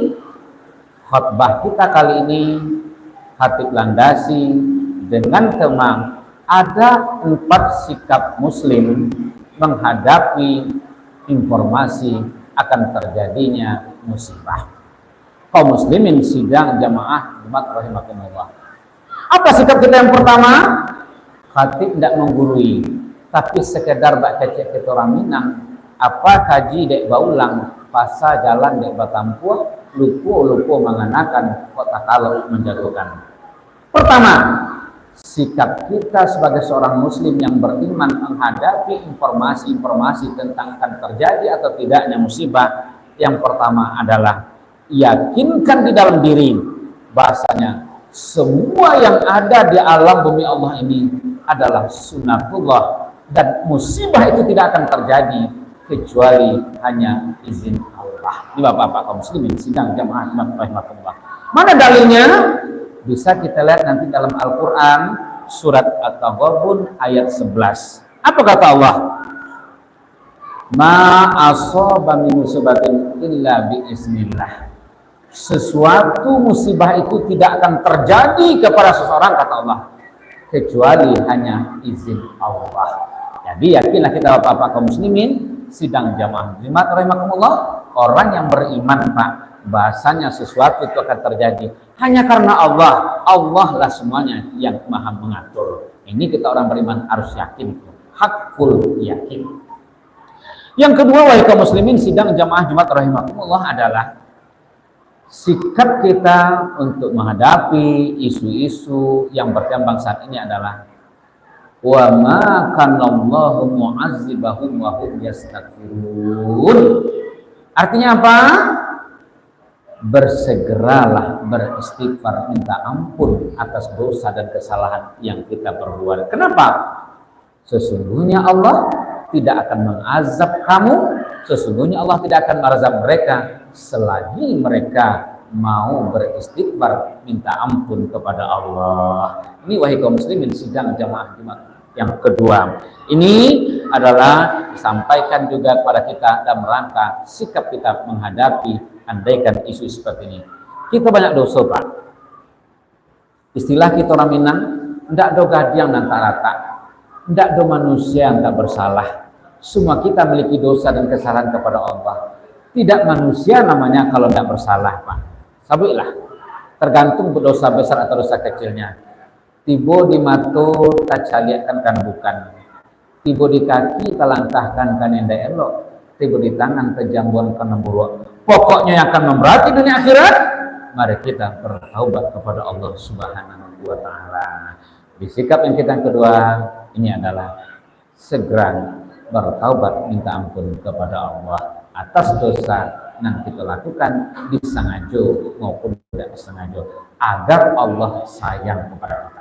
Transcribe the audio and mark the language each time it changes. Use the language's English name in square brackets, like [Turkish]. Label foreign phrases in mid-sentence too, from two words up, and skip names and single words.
[Indonesian] Khutbah kita kali ini Khatib landasi dengan tema ada 4 sikap muslim menghadapi informasi akan terjadinya musibah. Kaum muslimin sidang jamaah Jumat rahimakumullah. Apa sikap kita yang pertama? Khatib tidak menggurui, tapi sekedar bak kecek kita orang Minang. [Minangkabau] Apa kaji dek baulang, pasa jalan dek batampuh, lupu menganakan kota kalau menjagokan. [Indonesian] Pertama, sikap kita sebagai seorang muslim yang beriman menghadapi informasi-informasi tentang akan terjadi atau tidaknya musibah. Yang pertama adalah yakinkan di dalam diri bahasanya semua yang ada di alam bumi Allah ini adalah sunatullah, dan musibah itu tidak akan terjadi kecuali hanya izin Allah. Ini bapak-bapak kaum muslimin sidang jamaah rahimahullah. Mana dalilnya? Bisa kita lihat nanti dalam Al-Quran surat At-Taghabun ayat 11. Apa kata Allah? [Arabic] Ma asaba min musibatin illa biiznillah. [Indonesian] Sesuatu musibah itu tidak akan terjadi kepada seseorang, kata Allah, kecuali hanya izin Allah. Jadi yakinlah kita bapak-bapak kaum muslimin sidang jamaah Jumat rahimakumullah, orang yang beriman Pak, bahasanya sesuatu itu akan terjadi hanya karena Allah. Allah lah semuanya yang maha mengatur. Ini kita orang beriman harus yakin, hakul yakin. Yang kedua, wahai kaum muslimin sidang jamaah Jumat rahimakumullah, adalah sikap kita untuk menghadapi isu-isu yang berkembang saat ini adalah [Arabic] wa ma kanallahu mu'azzibahum wa hum yastaghfirun. [Indonesian] Artinya apa? Bersegeralah beristighfar, minta ampun atas dosa dan kesalahan yang kita perbuat. Kenapa? Sesungguhnya Allah tidak akan mengazab kamu, sesungguhnya Allah tidak akan mengazab mereka selagi mereka mau beristighfar, minta ampun kepada Allah. Ini wahai kaum muslimin sidang jamaah Jumat yang kedua. Ini adalah disampaikan juga kepada kita dalam rangka sikap kita menghadapi andaikan isu seperti ini. Kita banyak dosa Pak. Istilah kita orang Minang, [Minangkabau] ndak do gadiang dan tak rata, [Indonesian] ndak do manusia yang tak bersalah. Semua kita memiliki dosa dan kesalahan kepada Allah. Tidak manusia namanya kalau tidak bersalah Pak. Sabilah, tergantung berdosa besar atau dosa kecilnya. [Minangkabau] Tibo di mata tak caliakan kan bukan, tibo di kaki telangkahkan kan yang elok, tibo di tangan terjambuan kan buruk. [Indonesian] Pokoknya yang akan memberati dunia akhirat, mari kita bertaubat kepada Allah [Arabic] Subhanahu wa Ta'ala. [Indonesian] Di sikap yang kita yang kedua ini adalah segera bertaubat, minta ampun kepada Allah atas dosa yang kita lakukan disengaja maupun tidak disengaja, agar Allah sayang kepada kita.